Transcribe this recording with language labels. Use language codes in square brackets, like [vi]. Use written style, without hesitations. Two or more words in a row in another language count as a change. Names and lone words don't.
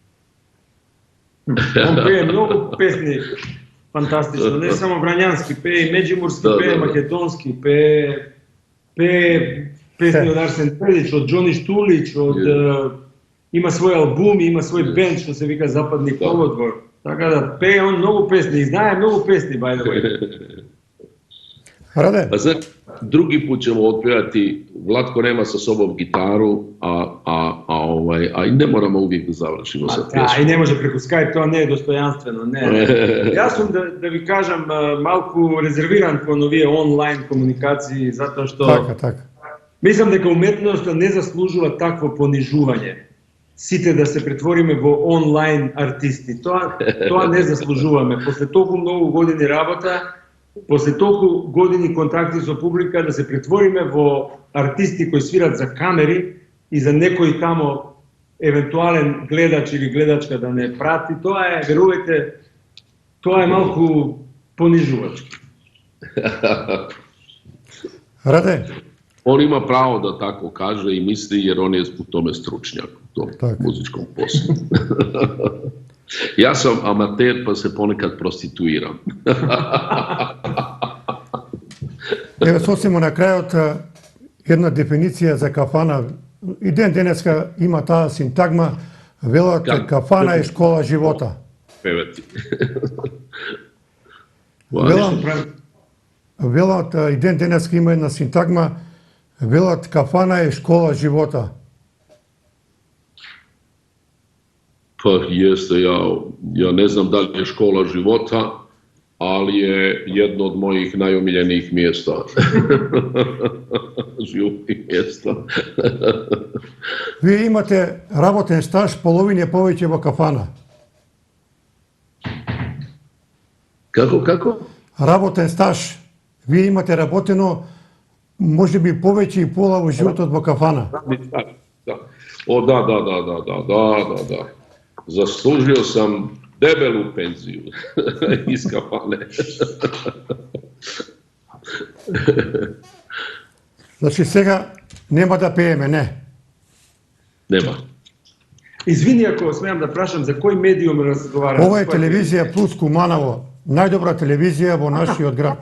[mk] Он пее многу песни фантастично, не само врањански, пее и меđимурски, пее македонски, пее песни од Арсен Пелич, од Џони Штулич, има свој албум, има свој бенд што се вика Западни колодвор. Така да пее он многу песни и знае многу песни, [en] by the way. [mk] Раде? [hr] Pa sad, drugi put ćemo otpevati, Vlatko nema sa sobom gitaru, a i ne moramo uvijek da završimo sa pjesmom. [mk] И не може преку Skype, тоа не е достојанствено, не. Јас сум да ви кажам малку резервиран кон овие онлайн комуникации, затоа што Така. мислам дека уметноста не заслужува такво понижување. Сите да се претвориме во онлайн артисти. Тоа не заслужуваме. После толку многу години работа, после толку години контакти со публика, да се претвориме во артисти кои свират за камери и за некој тамо евентуален гледач или гледачка да не прати, тоа е, верувајте, тоа е малку понижувачки. Раде? [hr] On ima pravo da tako kaže i misli jer on je u tome stručnjak u tom muzičkom poslu. Ja sam amater pa se ponekad prostituiram. [mk] Ево сосема на крајот една дефиниција за кафана. И денеска има таа синтагма, велат кафана е [sr] школа живота. [hr] Pevati. [mk] Велат и денеска има една синтагма, велат кафана е [sr] школа живота. [hr] Pa jeste, ja ne znam da li je škola života, ali je jedno od mojih najomiljenijih mjesta. Životnih mjesta. [mk] Вие имате работен стаж половина повеќе во кафана. [hr] Kako? [mk] Работен стаж. Вие имате работено може би повеќе и пола во животот во кафана. [hr] Da. O, da. Zaslužio sam debelu penziju iz kafane. [mk] Значи сега нема да пееме, не? [hr] Nema. [mk] Извини ако смеам да прашам за кој медиум разговараме. Ова е телевизија плюс Куманово, најдобра телевизија во нашиот град.